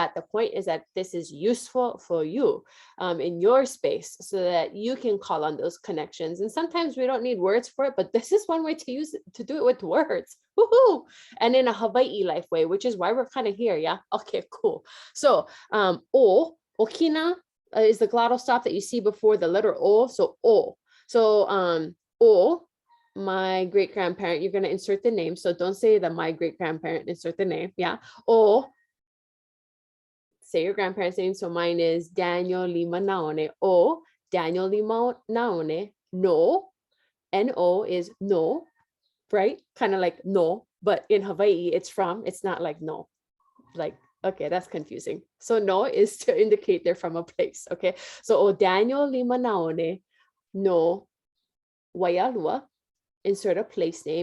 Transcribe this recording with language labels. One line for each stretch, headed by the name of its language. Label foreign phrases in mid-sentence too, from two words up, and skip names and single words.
English: The point is that this is useful for you in your space, so that you can call on those connections. And sometimes we don't need words for it, but this is one way to do it with words. Woohoo! And in a Hawaii life way, which is why we're kind of here. Yeah. Okay, cool. So okina is the glottal stop that you see before the letter o. So o. So o, my great grandparent, you're going to insert the name. So don't say that my great grandparent, insert the name. Yeah. O say your grandparents' name. So mine is Daniel Lima Naone, o Daniel Lima Naone, no, N-O is no, right? Kind of like no, but in Hawaii, it's from, it's not like no, like, okay, that's confusing. So no is to indicate they're from a place, okay? So o Daniel Lima Naone, no, Waialua, insert a place name.